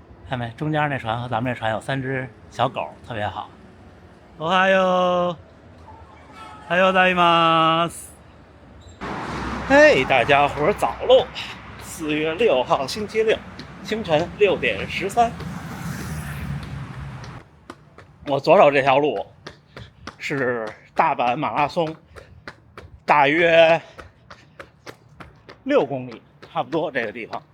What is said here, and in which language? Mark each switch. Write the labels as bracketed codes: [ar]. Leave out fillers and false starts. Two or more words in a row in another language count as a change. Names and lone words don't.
[zh] 看没？中间那船和咱们这船有3只小狗，特别好。 [ja] おはよう，おはようございます。 [zh] 嘿，大家伙儿早喽！4月6号星期六，清晨6点13。我左手这条路是大阪马拉松，大约6公里，差不多这个地方。